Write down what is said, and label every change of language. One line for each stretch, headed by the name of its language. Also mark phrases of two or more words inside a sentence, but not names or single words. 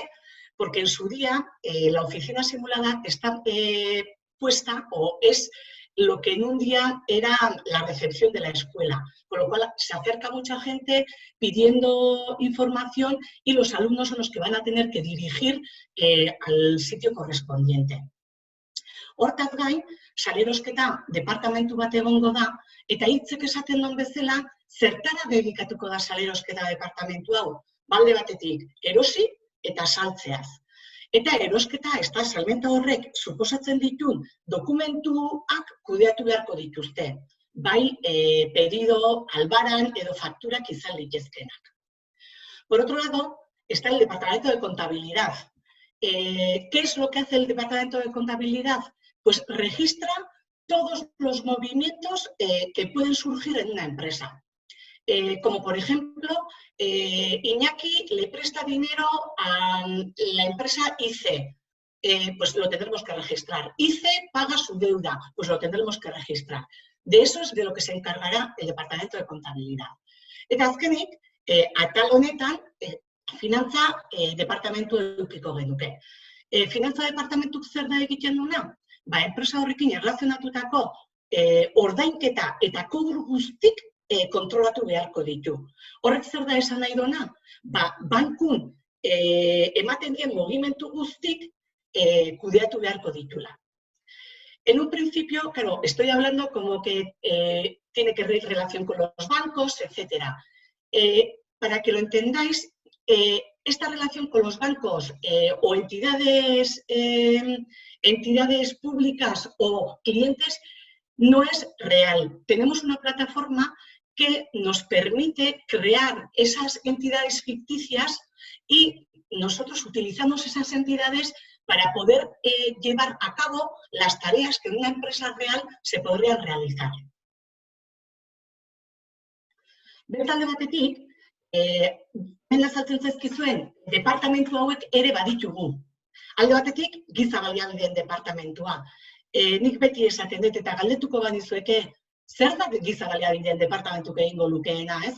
Spanish: Porque en su día la oficina simulada está puesta o es lo que en un día era la recepción de la escuela, con lo cual se acerca mucha gente pidiendo información y los alumnos son los que van a tener que dirigir al sitio correspondiente.
Basque: Hortaz gain, salerosketa departamentu bat egongo da, eta hitzek esaten duen bezala, zertara dedikatuko da salerosketa departamentu hau? Balde batetik, erosi eta saltzeaz. Eta erosketa, eta salmenta horrek suposatzen ditun dokumentuak kudeatu beharko dituzte. Bai, pedido, albaran edo fakturak izan litezkenak.
Spanish: Por otro lado, está el departamento de contabilidad. ¿Qué es lo que hace el departamento de contabilidad? Pues registra todos los movimientos que pueden surgir en una empresa. Como por ejemplo, Iñaki le presta dinero a la empresa IC, pues lo tendremos que registrar. IC paga su deuda, pues lo tendremos que registrar. De eso es de lo que se encargará el departamento de contabilidad.
Basque: Eta azkenik, atal honetan, finantza departamentu edukiko genuke. Finantza departamentuk zer da egiten duena? Enpresa horrekin erlazionatutako ordainketa eta kobru guztik kontrolatu beharko ditu. Horrek zer da esan nahi duena? Bankun ematen dien mugimendu guztik kudeatu beharko ditula.
Spanish: En un principio, claro, estoy hablando como que tiene que ver relación con los bancos, etc. Para que lo entendáis, esta relación con los bancos o entidades públicas o clientes no es real. Tenemos una plataforma que nos permite crear esas entidades ficticias y nosotros utilizamos esas entidades para poder llevar a cabo las tareas que en una empresa real se podrían realizar.
Basque: Bertalde batetik, hemen azaltzen zaizkizuen departamentu hauek ere baditugu. Alde batetik, giza baliabideen departamentua. Nik beti esaten dut eta galdetuko banizueke, zer da giza baliabideen departamentuk egingo lukeena, ez?